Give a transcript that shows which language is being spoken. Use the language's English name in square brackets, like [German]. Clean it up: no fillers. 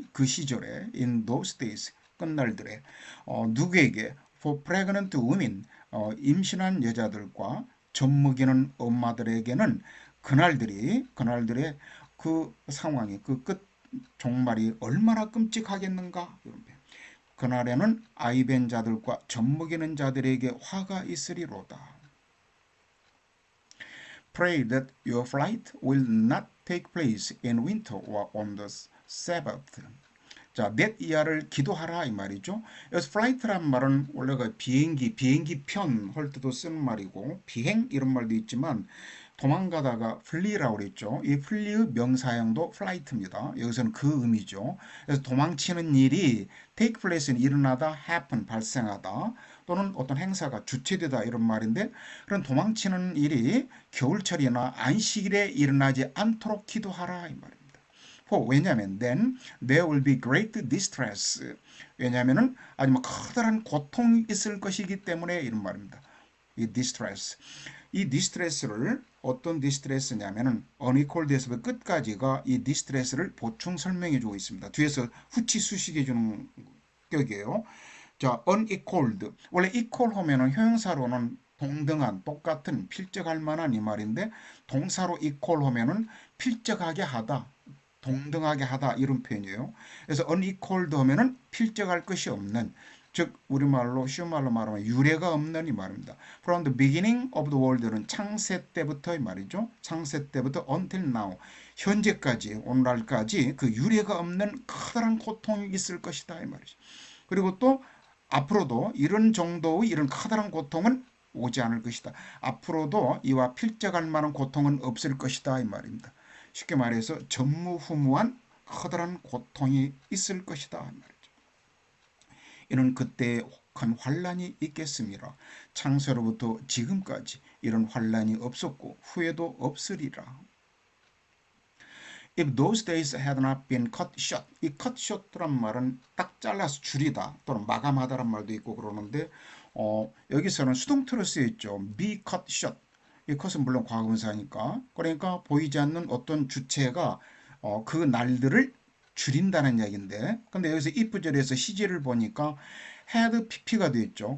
[Korean] 그 시절에 [English] in those days [Korean] 끝날들에 누구에게 [English] for pregnant women [Korean] 임신한 여자들과 젖먹이는 엄마들에게는 그날들의 그 상황이 그 끝 종말이 얼마나 끔찍하겠는가 이런 그날에는 아이벤 자들과 젖먹이는 자들에게 화가 있으리로다. [English] Pray that your flight will not take place in winter or on the Sabbath. [Korean] 자, net 이하를 기도하라 이 말이죠. 여기서 flight란 말은 원래가 비행기 편 할 때도 쓰는 말이고 비행 이런 말도 있지만 도망가다가 flee라고 그랬죠. 이 flee의 명사형도 flight입니다. 여기서는 그 의미죠. 그래서 도망치는 일이 take place는 일어나다, happen 발생하다 또는 어떤 행사가 주체되다 이런 말인데 그런 도망치는 일이 겨울철이나 안식일에 일어나지 않도록 기도하라 이 말입니다. [English] 왜냐하면 then there will be great distress. [Korean] 왜냐하면은 아주 커다란 고통이 있을 것이기 때문에 이런 말입니다. 이 distress. 이 디스트레스를 어떤 디스트레스냐면은 unequaled에서 끝까지가 이 디스트레스를 보충 설명해 주고 있습니다. 뒤에서 후치 수식해 주는 격이에요. 자, unequaled. 원래 equal 하면은 형용사로는 동등한, 똑같은, 필적할 만한 이 말인데 동사로 equal 하면은 필적하게 하다, 동등하게 하다 이런 표현이에요. 그래서 unequaled 하면은 필적할 것이 없는 즉 우리말로 쉬운 말로 말하면 유례가 없는 이 말입니다. [English] From the beginning of the world는 [Korean] 창세 때부터 이 말이죠. 창세 때부터 [English] until now [Korean] 현재까지 오늘날까지 그 유례가 없는 커다란 고통이 있을 것이다 이 말이죠. 그리고 또 앞으로도 이런 정도의 이런 커다란 고통은 오지 않을 것이다. 앞으로도 이와 필적할 만한 고통은 없을 것이다 이 말입니다. 쉽게 말해서 전무후무한 커다란 고통이 있을 것이다 이 말이죠. 이는 그때 큰 환란이 있겠습니다. 창세로부터 지금까지 이런 환란이 없었고 후에도 없으리라. [English] If those days had not been cut short. [Korean] 이 cut short란 말은 딱 잘라서 줄이다 또는 마감하다란 말도 있고 그러는데 여기서는 수동태로 쓰여 있죠. [English] be cut short. [Korean] 이 컷은 물론 과거분사니까 그러니까 보이지 않는 어떤 주체가 그 날들을 줄인다는 이야기인데 근데 여기서 if절에서 시제를 보니까 had pp가 되어 있죠.